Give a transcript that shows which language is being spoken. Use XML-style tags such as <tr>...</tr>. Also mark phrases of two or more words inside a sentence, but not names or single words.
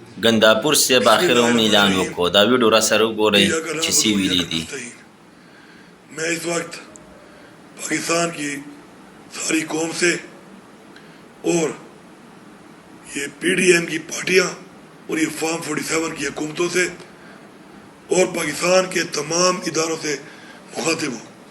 <ps>ګنداپور صاحب آخر هم اعلان وکړو دا ویډیو را سره وګورئ چې څه ویلي دي.</ps> <ur>میں اس وقت پاکستان کی ساری قوم سے اور یہ پی ڈی ایم کی پارٹیاں اور یہ فارم 47 کی حکومتوں سے اور پاکستان کے تمام اداروں سے مخاطب ہوں.</ur>